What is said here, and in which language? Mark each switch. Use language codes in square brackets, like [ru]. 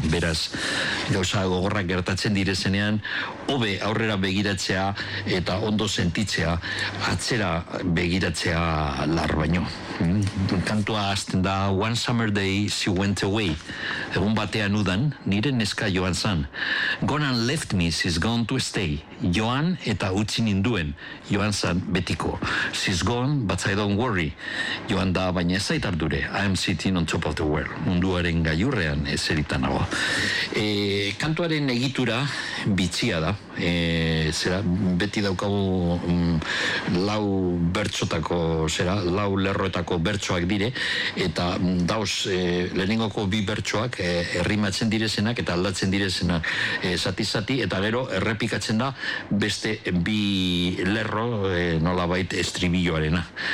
[eu] Beraz, gauza gogorrak gertatzen direzenean, hobe aurrera begiratzea eta ondo sentitzea, atzera begiratzea lar baino. Kantua azten da, [en] one summer day she went away. [eu] Egun batean udan, nire neska joan zan. [en] Gone and left me, she's gone to stay. [eu] Joan eta utzi ninduen, joan zan betiko. [en] She's gone, but I don't worry. [eu] Joan da, baina ez zait ardure. [en] I am sitting on top of the world. [eu] Munduaren gailurrean ezeritan nago. Kantuaren egitura bitxia da. Zera, beti daukagu lau bertxotako, zera, lau lerroetako bertxoak dire, eta dauz, lehenengoko bi bertxoak errimatzen direzenak eta aldatzen direzenak zati-zati, eta gero errepikatzen da beste bi lerro nola bait estribilloarena.